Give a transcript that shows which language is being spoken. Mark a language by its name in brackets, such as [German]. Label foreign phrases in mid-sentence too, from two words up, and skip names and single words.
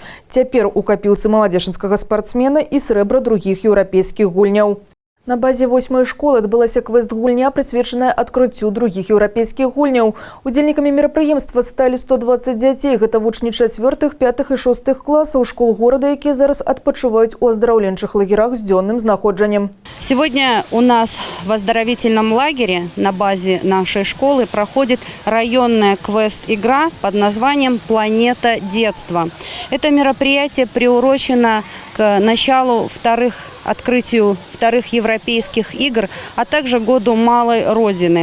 [Belarusian] Цяпер у капілцы маладзечанскага спартсмена і срэбра другіх еўрапейскіх гульняў. На базе 8-й школы адбылася квест-гульня, прысвечаная адкрыццю другіх еўрапейскіх гульняў. Удзельнікамі мерапрыемства сталі 120 дзяцей. Гэта вучні 4-х, 5-х і 6-х класаў школ горада, якія зараз адпачываюць у аздараўленчых лагерах з дзённым знаходжаннем. [Russian] Сегодня у нас в оздоровительном лагере на базе нашей школы проходит районная квест-игра под названием «Планета детства». Это мероприятие приурочено к началу открытию вторых европейских игр, а также году Малой Родины.